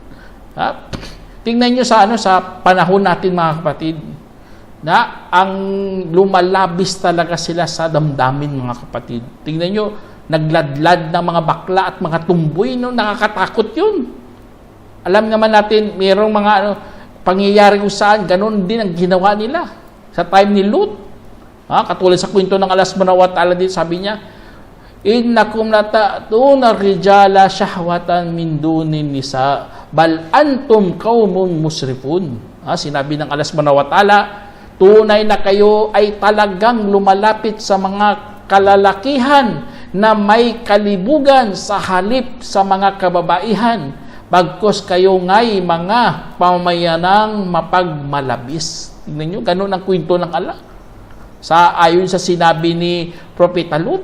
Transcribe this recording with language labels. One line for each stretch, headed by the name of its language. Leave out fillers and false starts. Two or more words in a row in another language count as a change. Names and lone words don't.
Filipino: Tingnan nyo sa panahon natin mga kapatid, na ang lumalabis talaga sila sa damdamin mga kapatid. Tingnan nyo, nagladlad ng mga bakla at mga tumboy, nakakatakot yun. Alam naman natin, mayroong mga pangyayari kung saan, ganun din ang ginawa nila sa time ni Lut. Katulad sa kwento ng Allah
Arabic: سبحانه وتعالى
Filipino: dito, sabi niya,
Arabic: إنكم لتأتون الرجال شهوة من دون النساء، بل أنتم قوم مسرفون.
Filipino: Sinabi ng Allah
Arabic: سبحانه وتعالى,
Filipino: tunay na kayo ay talagang lumalapit sa mga kalalakihan na may kalibugan sa halip sa mga kababaihan, bagkus kayo nga'y mga pamayanang mapagmalabis. Tingnan nyo, ganun ang kwento ng Allah. Ayon sa sinabi ni Propeta Lut.